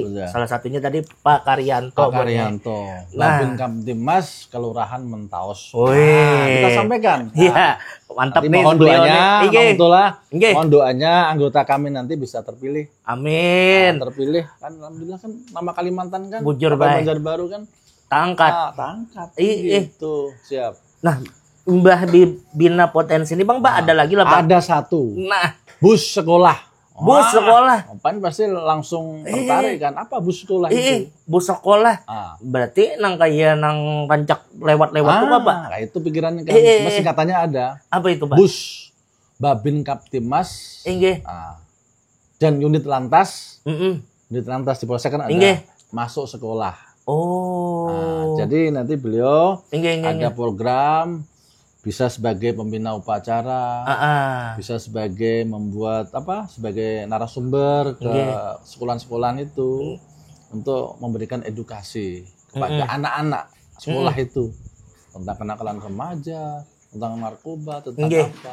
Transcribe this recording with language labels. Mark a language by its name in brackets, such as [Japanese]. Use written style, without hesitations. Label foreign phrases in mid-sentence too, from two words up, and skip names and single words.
[Indonesian] Salah satunya tadi Pak Karyanto. Babin Kamtibmas Kelurahan Mentaos. Kita sampaikan. Iya, mantap nih mohon doanya, mohon doanya anggota kami nanti bisa terpilih. Amin. Terpilih kan, alhamdulillah kan nama Kalimantan kan. [Banjar] Bujur baik. [Indonesian] Banjarbaru kan. Tangkat. Gitu, siap. Nah, Mbah di Bina Potensi ini Bang, ada lagi lah Bang. Ada satu. Nah, bus sekolah. Bus sekolah. Pan pasti langsung tertarik kan. Apa bus sekolah itu? Bus sekolah. [Banjar] Berarti nang kayak nang rancak lewat-lewat tuh apa? [Indonesian] Nah, itu pikirannya kan. Masih katanya ada. Apa itu, Pak? Bus Babin Kamtibmas. Dan unit lantas. Unit lantas di Polsek kan ada. Masuk sekolah. Jadi nanti beliau ada program, bisa sebagai pembina upacara, bisa sebagai membuat sebagai narasumber ke sekolah-sekolah itu untuk memberikan edukasi kepada anak-anak sekolah itu tentang kenakalan remaja, tentang narkoba, tentang apa.